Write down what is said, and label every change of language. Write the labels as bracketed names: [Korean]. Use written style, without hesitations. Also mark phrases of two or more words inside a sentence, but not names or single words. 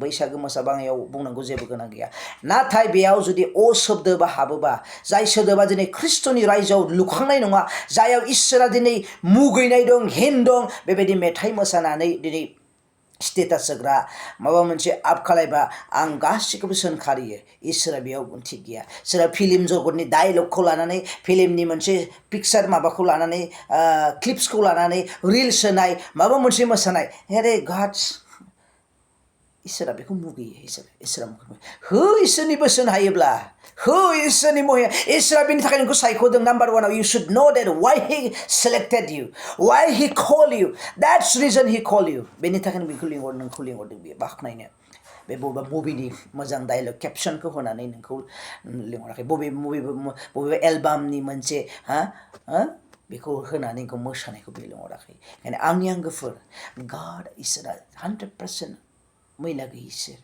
[Bodo] बैसागो मोसाबाङायाव बुंनांगौ जेबो गोनां गैया नाथाय बेयाव जुदि सोदोबा हाबोबा जाय सोदोबा दिनै ख्रिस्ट'नि रायजोआव लुखांनाय नङा जायाव इसोरा दिनै मुगैनाय दं घिन दं बेबायदि मेथाइ मोसानानै दिनै स्टेटास होग्रा माबा मोनसे आप खालायबा आं गासिखौबो सोंखारियो इसोरा बेयाव ओंथि गैया सोरबा फिल्म जगतनि डायलगखौ लानानै फिल्मनि मोनसे पिक्सार माबाखौ लानानै क्लिप्सखौ लानानै रिल्स होनाय माबा मोनसे मोसानाय हेरे गाड्स इसोरा बेखौ मुगैयो इसोरा इसोरनि बोसोन हायोब्ला इसोरनि महिमा इसोरा बेनि थाखाय नोंखौ सायख'दों नाम्बार वानाव [English] you should know that why he selected you why he called you that's reason he called you [Bodo] बेनि थाखायनो नोंखौ लिंहरदों बेयो बाख्नायनो बे बबेबा मुभिनि मोजां डायलग केपसनखौ होनानै नोंखौ लिंहराखै बबेबा एलबामनि मोनसे बेखौ होनानै बेखौ मोसानायखौ बे लिंहराखै। ओंखायनो आंनि आंगोफोर गड इसोरा 100% मैला गैयि इसोर।